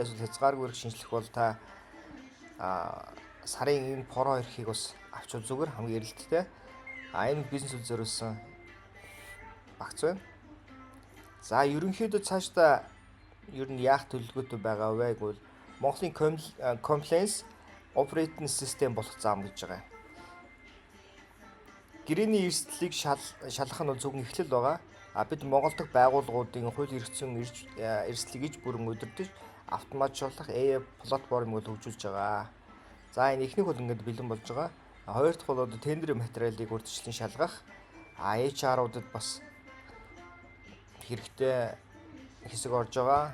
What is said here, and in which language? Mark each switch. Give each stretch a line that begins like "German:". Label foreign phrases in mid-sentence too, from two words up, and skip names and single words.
Mongolian: Эсвэл хязгааргүй шинжлэх бол та сарын энэ про эрхийг бас авчвал зүгээр хамгийн эрэлттэй. Энэ бизнесүүд зориулсан багц байна. За ерөнхийдөө цаашдаа ер нь яах төлөвлөгөөтэй байгаа вэ гэвэл Монголын
English: compliance operating system
Mongolian: болох зам гэж байгаа. Гэрээний эрсдлийг шалгах нь зөвхөн эхлэл байгаа. Бид Монгол дахь байгууллагуудын хууль эрх зүйн эрсдлийг иж бүрэн удирдах автоматжуулах AI платформыг хөгжүүлж байгаа. За энэ эхнийх бол ингээд бэлэн болж байгаа. Хоёр дахь бол тендерийн материалыг урьдчилан шалгах, HR-уудад бас хэрэгтэй хэсэг орж байгаа.